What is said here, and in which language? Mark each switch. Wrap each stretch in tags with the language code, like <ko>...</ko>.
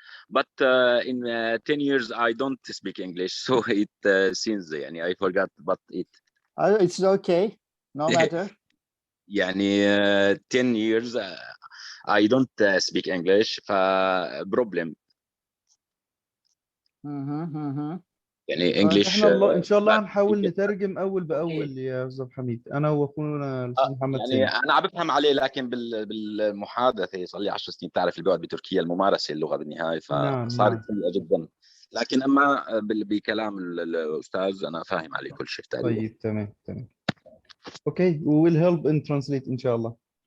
<en>But in 10 years I don't speak English, so it seems يعني I forgot, but it. It's okay, no matter. يعني 10 years I don't speak English, فبروبلم. يعني English.</en> <ar>احنا ان شاء الله هنحاول نترجم اول باول يا استاذ حميد، انا واخونا الاستاذ محمد يعني سامي. انا عم بفهم عليه، لكن بالمحادثه صار لي 10 سنين، تعرف اللي بيقعد بتركيا الممارسه اللغه بالنهايه فصارت سيئه جدا، لكن اما بكلام الاستاذ انا فاهم عليه كل شيء تقريبا. طيب تمام.</ar> <en>Okay, we will help in translate ان شاء الله.</en>